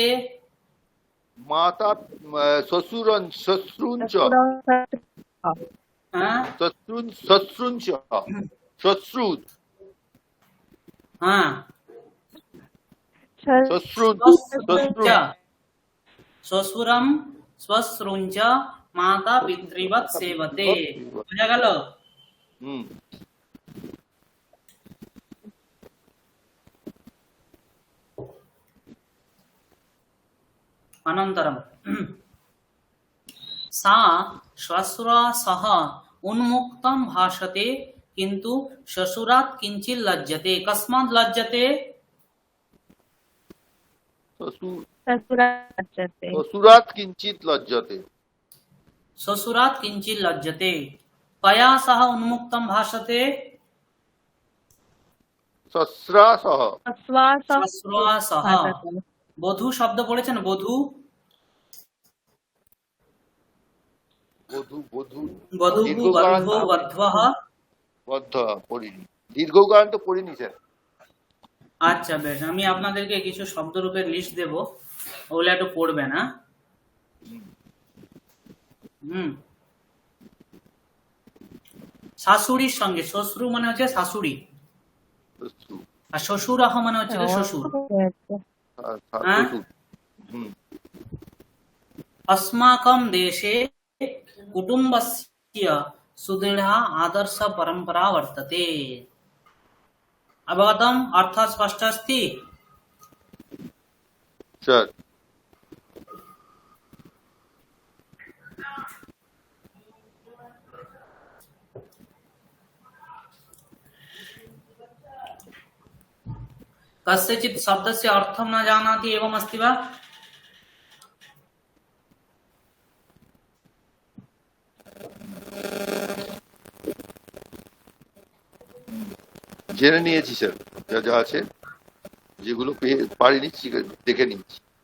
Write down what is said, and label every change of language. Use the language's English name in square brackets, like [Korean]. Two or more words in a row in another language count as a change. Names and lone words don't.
[Sanskrit] माता श्वशुरं श्वश्रूं च श्वश्रूं च श्वश्रूं श्वशुरं श्वश्रूं च माता पितृवत् सेवते [Bangla] বুঝা গেল [Sanskrit] अनन्तरं सा श्वशुरा सह उन्मुक्तं भाषते किन्तु श्वशुरात् किञ्चित् लज्जते कस्मात् लज्जते श्वशुरात् किञ्चित् लज्जते श्वशुरात् किञ्चित् लज्जते कया सह उन्मुक्तं भाषते श्वश्रा सह [Bangla] বধূ শব্দ পড়েছেন বধূ দীর্ঘকারান্ত পড়িনি স্যার আচ্ছা বেশ আমি আপনাদেরকে কিছু শব্দরূপের লিস্ট দেব ওগুলো একটু পড়বেন হ্যাঁ শাশুড়ির সঙ্গে শ্বশুর মানে হচ্ছে শাশুড়ি আর শ্বশুর মানে হচ্ছে শ্বশুর [Sanskrit] अस्माकं देशे कुटुम्बस्य सुदृढा आदर्श परंपरा वर्तते अवगतम् अर्थः स्पष्ट अस्ति सर कस्यचित् शब्दस्य अर्थं न जानाति एवम् अस्ति वा [Bangla] জেনে নিয়েছি স্যার যা যা আছে যেগুলো পারিনি দেখে নিয়েছি